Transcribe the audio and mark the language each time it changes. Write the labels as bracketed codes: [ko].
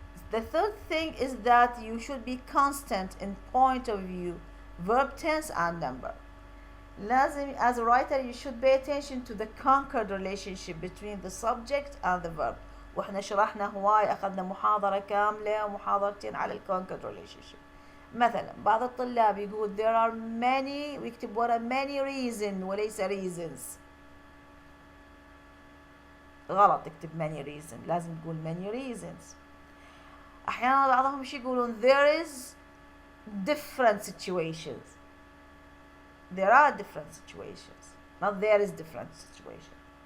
[en] The third thing is that you should be constant in point of view, verb tense and number. [ar] لازم [en] as a writer you should pay attention to the concord relationship between the subject and the verb. [ar] واحنا شرحنا هواي, أخذنا محاضرة كاملة ومحاضرتين على الconcord relationship. مثلا بعض الطلاب يقول [en] there are many [ar] ويكتب ورا many reasons وليس reasons. غلط تكتب many reasons, لازم تقول many reasons. أحيانا بعضهم شي يقولون [en] there is different situations. There are different situations, not there is different situation.